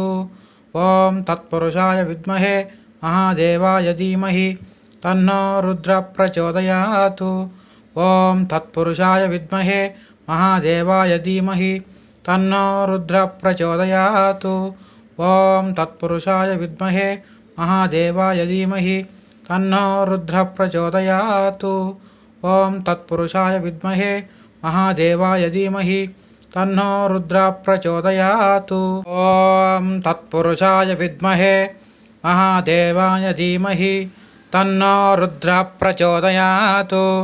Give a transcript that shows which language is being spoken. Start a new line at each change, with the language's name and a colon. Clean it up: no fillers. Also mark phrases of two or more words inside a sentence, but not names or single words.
Sanskrit: ఓం తత్పురుషాయ విద్మహే మహాదేవాయ ధీమహి తన్నో రుద్ర ప్రచోదయాతు. ఓం తత్పురుషాయ విద్మహే మహాదేవాయ ధీమహి తన్నో రుద్ర ప్రచోదయాతు. ఓం తత్పురుషాయ విద్మహే మహాదేవాయ ధీమహి तन्नो रुद्रः प्रचोदयातु। ॐ तत्पुरुषाय विद्महे महादेवाय धीमहि तन्नो रुद्रः प्रचोदयातु। ॐ तत्पुरुषाय विद्महे महादेवाय धीमहि तन्नो रुद्रः प्रचोदयातु।